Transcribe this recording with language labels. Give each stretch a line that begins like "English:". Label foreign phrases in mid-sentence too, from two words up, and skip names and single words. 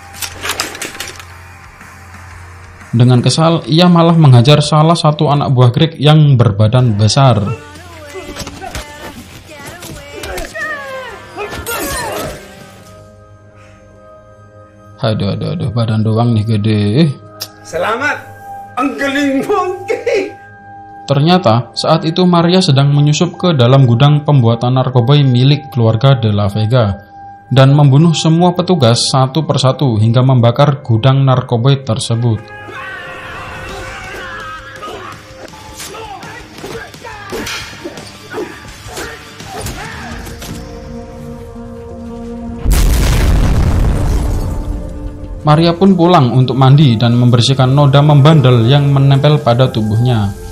Indonesian: Dengan kesal, ia malah menghajar salah satu anak buah Greg yang berbadan besar. Aduh, badan doang nih gede. Selamat.
Filipino: Ang galing mo,
Indonesian: Ternyata saat itu Maria sedang menyusup ke dalam gudang pembuatan narkoba milik keluarga de la Vega dan membunuh semua petugas satu persatu hingga membakar gudang narkoba tersebut. Maria pun pulang untuk mandi dan membersihkan noda membandel yang menempel pada tubuhnya.